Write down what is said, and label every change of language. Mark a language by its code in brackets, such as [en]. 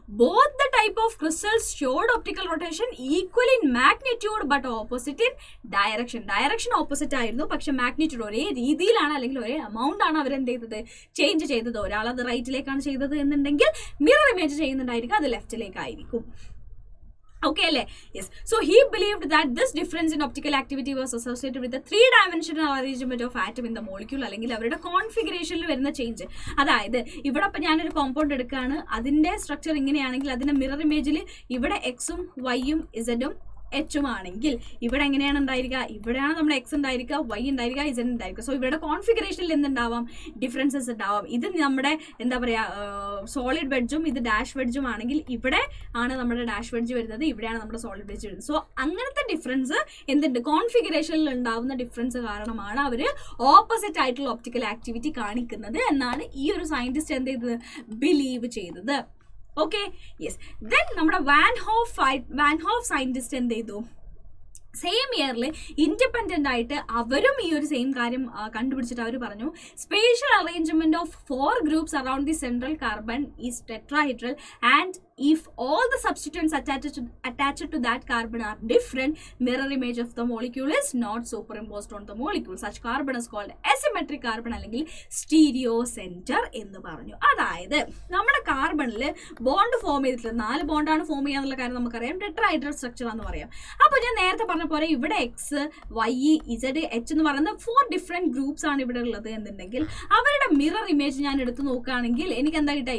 [en] Both the type of crystals showed optical rotation equal in magnitude but opposite in direction. [ml] Direction opposite ആയിരുന്നു, പക്ഷെ magnitude ഒരേ രീതിയിലാണ് അല്ലെങ്കിൽ ഒരേ എമൗണ്ട് ആണ് അവരെന്ത് ചെയ്തത്? ചേഞ്ച് ചെയ്തത്. ഒരാൾ അത് റൈറ്റിലേക്കാണ് ചെയ്തത് എന്നുണ്ടെങ്കിൽ മിറർ ഇമേജ് ചെയ്യുന്നുണ്ടായിരിക്കും, അത് ലെഫ്റ്റിലേക്കായിരിക്കും. [en] Okay, yes. So he believed that this difference in optical activity was associated with the three-dimensional arrangement of atom in the molecule, [ml] അല്ലെങ്കിൽ അവരുടെ കോൺഫിഗറേഷനിൽ വരുന്ന ചേഞ്ച്. അതായത് ഇവിടെ ഇപ്പം ഞാനൊരു കോമ്പൗണ്ട് എടുക്കുകയാണ്, അതിൻ്റെ സ്ട്രക്ചർ ഇങ്ങനെയാണെങ്കിൽ അതിൻ്റെ മിറർ ഇമേജിൽ ഇവിടെ എക്സും വൈയും ഇസഡും എച്ചും ആണെങ്കിൽ ഇവിടെ എങ്ങനെയാണ് ഉണ്ടായിരിക്കുക? ഇവിടെയാണ് നമ്മുടെ എക്സ് ഉണ്ടായിരിക്കുക, വൈ ഉണ്ടായിരിക്കുക, ഇസഡ് ഉണ്ടായിരിക്കുക. സോ ഇവരുടെ കോൺഫിഗറേഷനിൽ എന്തുണ്ടാവാം? ഡിഫറൻസസ് ഉണ്ടാവാം. ഇത് നമ്മുടെ എന്താ പറയുക സോളിഡ് വെഡ്ജും ഇത് ഡാഷ് വെഡ്ജും ആണെങ്കിൽ ഇവിടെ ആണ് നമ്മുടെ ഡാഷ് വെഡ്ജ് വരുന്നത്, ഇവിടെയാണ് നമ്മുടെ സോളിഡ് വെഡ്ജ് വരുന്നത്. സോ അങ്ങനത്തെ ഡിഫറൻസ് എന്തുണ്ട്? കോൺഫിഗറേഷനിൽ ഉണ്ടാവുന്ന ഡിഫറൻസ് കാരണമാണ് അവർ ഓപ്പോസിറ്റ് ആയിട്ടുള്ള ഒപ്റ്റിക്കൽ ആക്ടിവിറ്റി കാണിക്കുന്നത് എന്നാണ് ഈ ഒരു സയന്റിസ്റ്റ് എന്ത് ചെയ്തത്? ബിലീവ് ചെയ്തത്. Okay, yes. ദെൻ നമ്മുടെ വാൻ ഹോഫ് സയന്റിസ്റ്റ് എന്ത് ചെയ്തു? സെയിം ഇയറിൽ ഇൻഡിപെൻഡൻ്റ് ആയിട്ട് അവരും ഈ ഒരു സെയിം കാര്യം കണ്ടുപിടിച്ചിട്ട് അവർ പറഞ്ഞു [en] Spatial arrangement of 4 groups around the central carbon is tetrahedral and if all the substituents attached to that carbon are different, mirror image of the molecule is not superimposed on the molecule. Such carbon is called asymmetric carbon [ml] അല്ലെങ്കിൽ stereo centre എന്ന് പറഞ്ഞു. അതായത് നമ്മുടെ കാർബണിൽ bond form ചെയ്തിട്ടുള്ള 4 ബോണ്ടാണ് form ചെയ്യാന്നുള്ള കാര്യം നമുക്കറിയാം. Tetrahedral structure എന്ന് പറയാം. അപ്പോൾ ഞാൻ നേരത്തെ പറഞ്ഞ പോലെ ഇവിടെ എക്സ് വൈ ഇസഡ് എച്ച് എന്ന് പറയുന്ന 4 ഡിഫറെന്റ് ഗ്രൂപ്പ്സ് ആണ് ഇവിടെ ഉള്ളത് എന്നുണ്ടെങ്കിൽ അവരുടെ മിറർ ഇമേജ് ഞാൻ എടുത്ത് നോക്കുകയാണെങ്കിൽ എനിക്ക് എന്താ കിട്ടുക?